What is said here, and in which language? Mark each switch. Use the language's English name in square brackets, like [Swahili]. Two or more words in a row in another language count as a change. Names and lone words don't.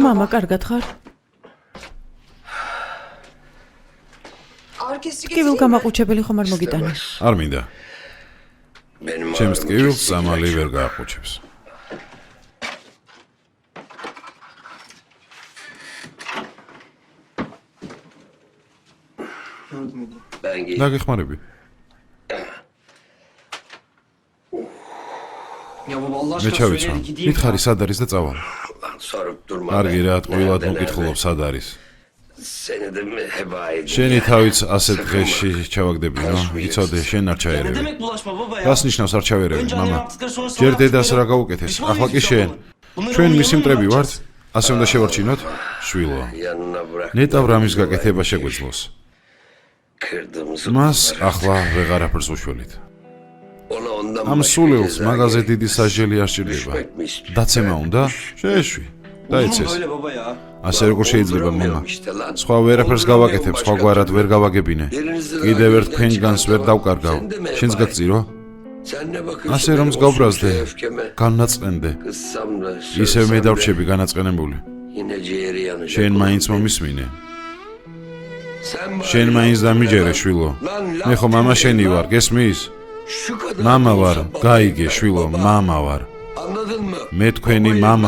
[Georgian] მამა, კარგად ხარ? [Turkish] Ağrı kesici [Georgian] ტკივილ გამაყუჩებელი ხომ არ მოგიტანე? არ მინდა. [Turkish] Benim [Georgian] ჩემს ტკივილს სამალი ვერ გააყუჩებს. დაგეხმარები. [Turkish] Ya baba Allah [Georgian] მე [Turkish] aşkına [Georgian] ჩავიცვა. [Turkish] söyle gideyim. [Georgian] მითხარი სად არის და წავალ. [Turkish] sorup durma. [Georgian] კარგი რა, ტყუილად მოკითხულობ სად არის. [Turkish] Seni de mi heba edin? [Georgian] შენი თავიც ასეთ დღეში ჩავაგდებინო. იცოდე, შენ არ [Turkish] Ne [Georgian] ჩაერევი. [Turkish] demek bulaşma baba ya? [Georgian] რას ნიშნავს არ ჩავერევი, [Turkish] Önce [Georgian] მამა? [Turkish] annem yaptıkları sonra sana [Georgian] ჯერ დედას [Turkish] yaptıkları. [Georgian] რა გაუკეთეს? [Turkish] Pişman [Georgian] ახლა კი [Turkish] mıyız [Georgian] შენ. [Turkish] baba? Bunları [Georgian] ჩვენ [Turkish] onun [Georgian] მისი [Turkish] yanına [Georgian] მტრები [Turkish] mı [Georgian] ვართ? [Turkish] yapacağız? [Georgian] ასე უნდა შევარჩინოთ? შვილო. [Turkish] Yanına bırak. [Georgian] ნეტავ რამის გაკეთება შეგვეძლოს. [Turkish] Kırdığımızı [Georgian] მას ახლა ვეღარაფერს უშველით. [Turkish] ona ondan [Georgian] ამ [Turkish] başka [Georgian] სულელს [Turkish] ceza [Georgian] მაგაზე [Turkish] gerek. [Georgian] დიდი სასჯელი არ სჭირდება. [Turkish] Düşmek mi istiyor? [Georgian] დაცემა უნდა? შეეშვი. [Turkish] Olur mu [Georgian] დაიცეს. [Turkish] böyle baba ya? [Georgian] ასე როგორ შეიძლება, მამა? [Turkish] Olduramıyorum işte lan. [Georgian] სხვა ვერაფერს გავაკეთებ, სხვაგვარად ვერ გავაგებინე. კიდევ ერთ ფენჯგანს ვერ დავკარგავ. შენს გაგწირო? [Turkish] Sen ne bakıyorsun? [Georgian] ასე რომ [Turkish] benim o [Georgian] მსგავრაზდე, [Turkish] suçlu öfkeme? [Georgian] განაწყენდე. [Turkish] Kızsam da [Georgian] ისევ [Turkish] sövsem [Georgian] მე [Turkish] de [Georgian] დავრჩები განაწყენებული. [Turkish] yine ciğeri yanacak. [Georgian] შენ [Turkish] oğlum [Georgian] მაინც [Turkish] benim. [Georgian] მომისმინე. [Turkish] Sen bari [Georgian] შენ მაინც [Turkish] yapma [Georgian] დამიჯერე, [Turkish] lan. [Georgian] შვილო. [Turkish] Lan [Georgian] მე ხო მამა [Turkish] laf [Georgian] შენი [Turkish] dinle [Georgian] ვარ, [Turkish] lan. [Georgian] გესმის? [Turkish] Şu kadar [Georgian] მამა ვარ, [Turkish] konuşan [Georgian] გაიგე, [Turkish] baba. [Georgian] შვილო, [Turkish] Baba, [Georgian] მამა ვარ. [Turkish] Anladın mı? [Georgian] მე თქვენი [Turkish] Babayım [Georgian] მამა